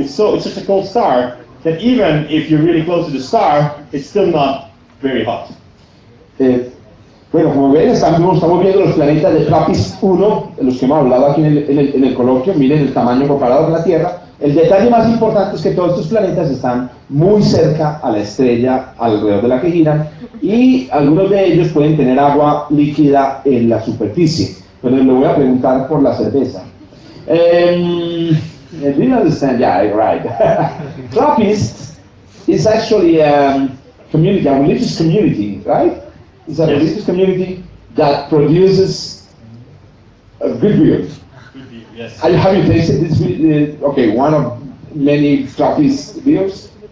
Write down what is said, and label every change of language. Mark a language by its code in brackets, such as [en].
[en] It's such a cold star that even if you're really close to the star, it's still not very hot. [es] Bueno, como ven, estamos viendo los planetas de TRAPPIST-1, de los que hemos hablado aquí en el coloquio. Miren el tamaño comparado con la Tierra. El detalle más importante es que todos estos planetas están muy cerca a la estrella alrededor de la que giran, y algunos de ellos pueden tener agua líquida en la superficie. Pero le voy a preguntar por la cerveza. [en] Do you understand? Yeah, right. TRAPPIST is actually a community, a religious community, right? It's a religious community that produces a good beer. Yes. Have you tasted this beer? Okay, one of many TRAPPIST beers.